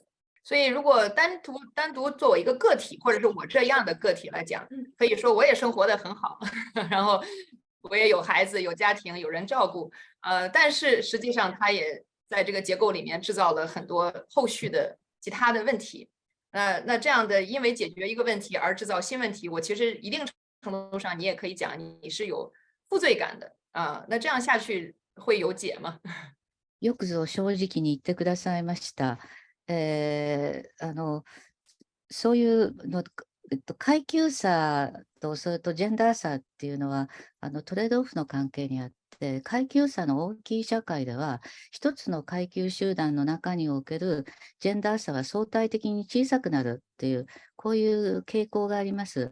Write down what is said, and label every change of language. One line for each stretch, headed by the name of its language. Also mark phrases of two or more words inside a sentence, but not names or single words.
Chinese: 所以，如果单独作为一个个体，或者是我这样的个体来讲，可以说我也生活得很好，然后我也有孩子、有家庭、有人照顾，但是实际上他也在这个结构里面制造了很多后续的其他的问题。那这样的因为解决一个问题而制造新问题，我其实一定程度上你也可以讲你是有负罪感的啊。那这样下去会有解吗？
Japanese: よくぞ正直に言ってくださいました。そういうの、階級差とそれとジェンダー差っていうのはトレードオフの関係にあって、階級差の大きい社会では、一つの階級集団の中におけるジェンダー差は相対的に小さくなるっていう、こういう傾向があります。